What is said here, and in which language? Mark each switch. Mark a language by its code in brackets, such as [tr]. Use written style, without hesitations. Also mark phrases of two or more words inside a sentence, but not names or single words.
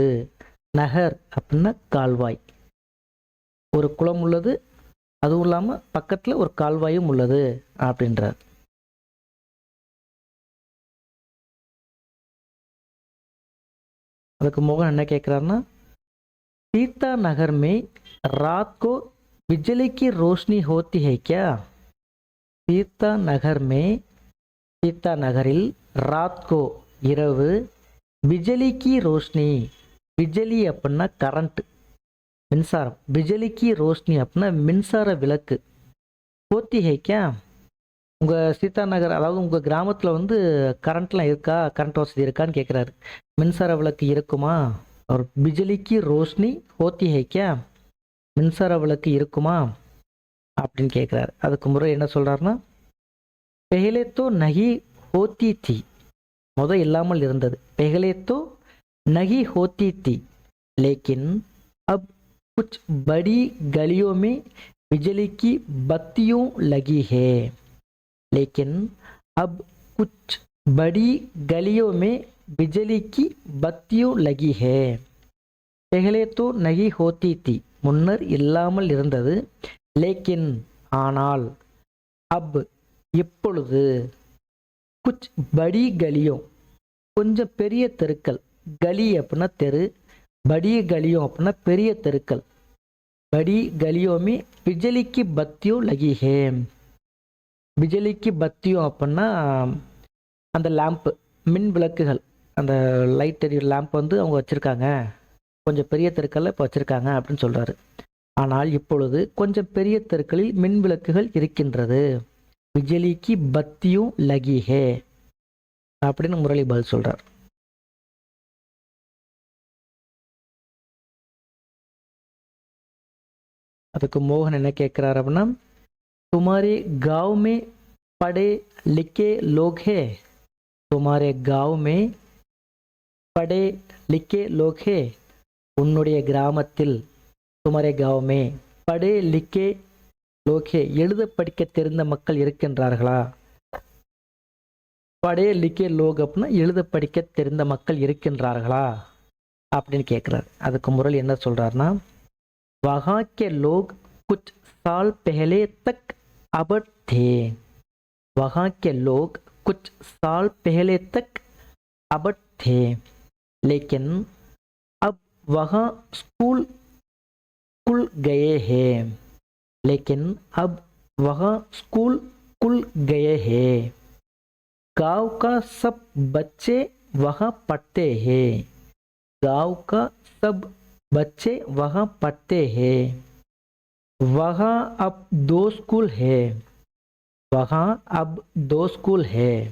[ta] நகர் அப்படின்னா கால்வாய், ஒரு குளம் உள்ளது, அதுவும் இல்லாமல் பக்கத்தில் ஒரு கால்வாயும் உள்ளது அப்படின்றார். அதுக்கு மோகன் என்ன கேட்குறாருன்னா, [hi] सीता नगर में रात को बिजली की रोशनी होती है क्या? सीता नगर में, सीता நகரில் रात को இரவு, बिजली की रोशनी, [ta] பிஜலி அப்படின்னா கரண்ட், மின்சாரம், [hi] बिजली की रोशनी [ta] அப்படின்னா மின்சார விளக்கு. [hi] होती है क्या, [ta] உங்கள் சீதா நகர், அதாவது உங்கள் கிராமத்தில் வந்து கரண்ட்லாம் இருக்கா, கரண்ட் வசதி இருக்கான்னு கேட்குறாரு. மின்சார விளக்கு இருக்குமா? ஒரு [hi] बिजली की रोशनी होती है क्या, [ta] மின்சார விளக்கு இருக்குமா அப்படின்னு கேட்குறாரு. அதுக்கு முறை என்ன சொல்கிறாருன்னா, [hi] पहले तो नहीं होती थी, [ta] முத இல்லாமல் இருந்தது. [hi] पहले तो नहीं होती थी, लेकिन अब कुछ बड़ी गलियों में बिजली की बत्तियों लगी है, लेकिन अब कुछ बड़ी गलियों में बिजली की बत्तियों लगी है. पहले तो नहीं होती थी, [ta] முன்னர் இல்லாமல் இருந்தது. लेकिन ஆனால், अब இப்பொழுது, [hi] कुछ बड़ी गलियों [ta] கொஞ்சம் பெரிய தெருக்கள், கலி அப்படின்னா தெரு, [hi] बड़ी गलियों [ta] அப்படின்னா பெரிய தெருக்கள். [hi] बड़ी गलियों में बिजली की बत्तियों लगी है, बिजली की बत्तियों [ta] அப்படின்னா அந்த லேம்ப்பு, மின் விளக்குகள், அந்த லைட் எரியும் லேம்ப் வந்து அவங்க வச்சுருக்காங்க, கொஞ்சம் பெரிய தெருக்களில் இப்போ வச்சுருக்காங்க அப்படின்னு சொல்கிறாரு. ஆனால் இப்பொழுது கொஞ்சம் பெரிய தெருக்களில் மின் விளக்குகள் இருக்கின்றது. [hi] बिजली की बत्तियों लगी है [ta] அப்படின்னு முரளி பதில் சொல்கிறார். அதுக்கு மோகன் என்ன கேட்குறாரு அப்படின்னா, [hi] तुम्हारे गांव में पढ़े लिखे लोग हैं, तुम्हारे गांव में पढ़े लिखे लोग हैं, [ta] உன்னுடைய கிராமத்தில், [hi] तुम्हारे गांव में पढ़े लिखे लोग हैं, [ta] எழுத படிக்க தெரிந்த மக்கள் இருக்கின்றார்களா? [hi] पढ़े लिखे लोग [ta] அப்படின்னா எழுத படிக்க தெரிந்த மக்கள் இருக்கின்றார்களா அப்படின்னு கேட்குறாரு. அதுக்கு முரளி என்ன சொல்கிறாருன்னா, [hi] वहाँ के लोग कुछ साल पहले तक अबड़ थे, वहाँ के लोग कुछ साल पहले तक अबड़ थे, लेकिन अब वहाँ स्कूल खुल गए हैं, लेकिन अब वहाँ स्कूल खुल गए हैं, गांव का सब बच्चे वहाँ पढ़ते हैं, गांव का सब बच्चे वहाँ पढ़ते हैं, वहाँ अब 2 स्कूल है, वहाँ अब 2 स्कूल है,